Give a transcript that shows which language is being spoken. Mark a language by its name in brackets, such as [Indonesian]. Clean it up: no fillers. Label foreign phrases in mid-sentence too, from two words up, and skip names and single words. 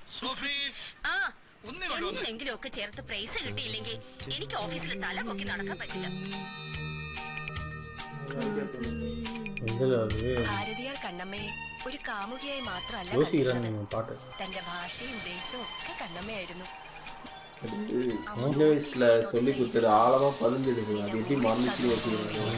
[Malayalam] ആ എന്തെങ്കിലും ഒക്കെ ചേർത്ത് പ്രൈസ് കിട്ടിയില്ലെങ്കിൽ എനിക്ക് ഓഫീസിൽ തല പൊക്കി നടക്കാൻ പറ്റില്ല. ഭാരതിയാർ കണ്ണമ്മയെ ഒരു കാമുകിയായി മാത്രമല്ല തന്റെ ഭാഷയും ദേശവും ഒക്കെ കണ്ണമ്മയായിരുന്നു. [Tamil] சின்ன வயசுல சொல்லி கொடுத்தது ஆழமா பதிஞ்சிருக்கு. அது எப்படி மறந்துச்சு வச்சுக்கிறாங்க.